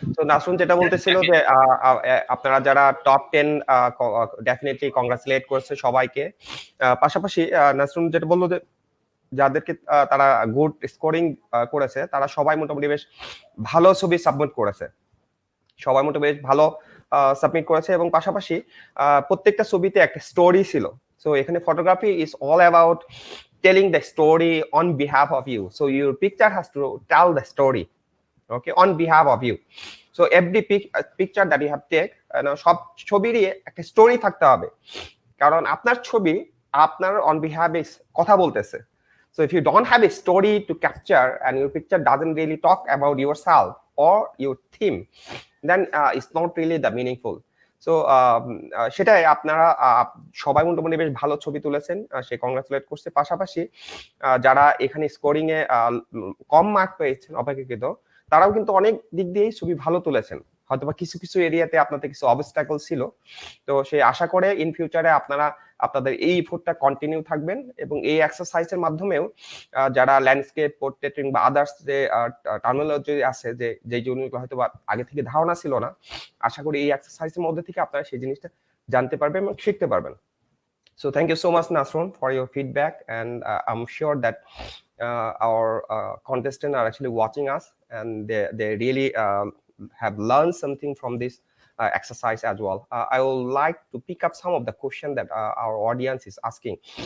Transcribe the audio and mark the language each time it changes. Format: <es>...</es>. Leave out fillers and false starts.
<bn>So Nasrun যেটা বলতেছিল যে আপনারা যারা টপ 10 ডেফিনেটলি কংগ্রাচুলেট করছে সবাইকে। পাশাপাশি নাসরুন যেটা বললো যে যাদেরকে তারা গুড স্কোরিং করেছে, তারা সবাই মোটামুটি বেশ ভালো ছবি সাবমিট করেছে, সবাই মোটামুটি বেশ ভালো সাবমিট করেছে, এবং পাশাপাশি প্রত্যেকটা ছবিতে একটা স্টোরি ছিল।</bn> <en>So এখানে photography is all about telling the story on behalf of you. So your picture has to tell the story, okay, on behalf of you. So every picture that you have take,</en> <bn>সব ছবিরই একটা story থাকতে হবে, কারণ আপনার ছবি আপনার on behalf এ কথা বলতেছে।</bn> <en>So if you don't have a story to capture and your picture doesn't really talk about yourself, or your theme, then it's not really the meaningful.</en> <bn>So সেটাই আপনারা সবাই মোটামুটি বেশ ভালো ছবি তুলেছেন, সে কংগ্রাচুলেট করছে। পাশাপাশি যারা এখানে স্কোরিং এ কম মার্ক পেয়েছেন অপেক্ষাকৃত, তারাও কিন্তু অনেক দিক দিয়েই ছবি ভালো তুলেছেন। হয়তোবা কিছু কিছু এরিয়াতে আপনাদের কিছু অবস্টাকল ছিল। তো সেই আশা করে ইন ফিউচারে আপনারা আপনাদের এই এফোর্টটা কন্টিনিউ থাকবেন এবং এই এক্সারসাইজের মাধ্যমেও যারা ল্যান্ডস্কেপ, পোর্ট্রেটিং বা আদার্স যে টার্মিনোলজি আছে যে জিনিসগুলো হয়তো আগে থেকে ধারণা ছিল না, আশা করি এই এক্সারসাইজের মধ্যে থেকে আপনারা সেই জিনিসটা জানতে পারবেন এবং শিখতে পারবেন।</bn> <en>So thank you so much, Nasrun, for your feedback, and I'm sure that our contestants are actually watching us, and they really have learned something from this exercise as well. I would like to pick up some of the questions that our audience is asking.</en>